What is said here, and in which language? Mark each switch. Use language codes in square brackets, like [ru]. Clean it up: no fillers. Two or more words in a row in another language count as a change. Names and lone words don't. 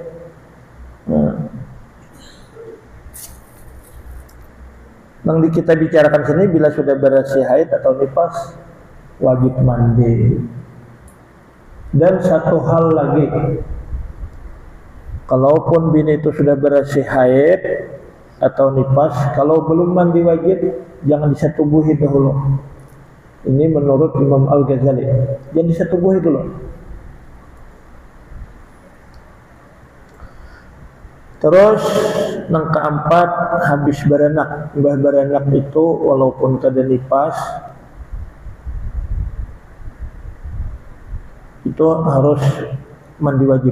[id] Yang kita bicarakan sini, bila sudah bersih haid atau nifas, wajib mandi. Dan satu hal lagi, kalaupun bini itu sudah bersih haid atau nifas, kalau belum mandi wajib, jangan disetubuhi dahulu. Ini menurut Imam Al-Ghazali, jangan disetubuhi dulu. Terus yang keempat, habis beranak. [bjn] Mbah beranak itu walaupun kada nifas, itu harus mandi wajib.